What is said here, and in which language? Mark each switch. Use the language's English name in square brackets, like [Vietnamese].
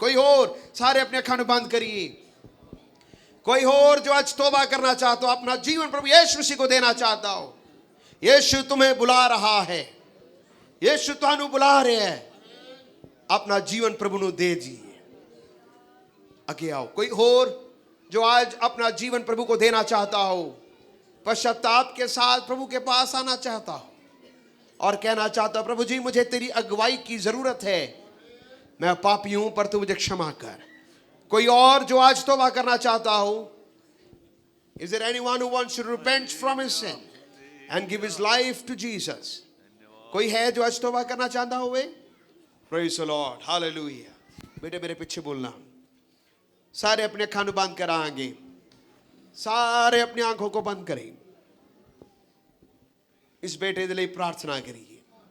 [Hindi] कोई और, [Punjabi] सारे अपने अखां नू बंद करिए। [Hindi] कोई और जो आज तौबा करना चाहता हो, अपना जीवन प्रभु यीशु मसीह को देना चाहता हो, यीशु तुम्हें बुला रहा है, [Punjabi] यीशु तुहानू बुला रहे है, [Hindi] अपना जीवन प्रभु नू दे दीजिए, आगे आओ। कोई और जो आज अपना जीवन प्रभु को देना चाहता हो, पश्चाताप के साथ प्रभु के पास आना चाहता हो और कहना चाहता हो प्रभु जी मुझे तेरी अगुवाई की जरूरत है, मैं पापी हूं पर तू मुझे क्षमा कर। कोई और जो आज तौबा करना चाहता हो, [English] is there anyone who wants to repent from his sin and give his life to Jesus? [Hindi] कोई है जो आज तौबा करना चाहता हो? [English] Praise the Lord, hallelujah। [Hindi] बेटे मेरे पीछे बोलना, [Punjabi] सारे अपने अखां नू बंद करांगे, [Hindi] सारे अपनी आंखों को बंद करें, इस बेटे दे लिए प्रार्थना करिए।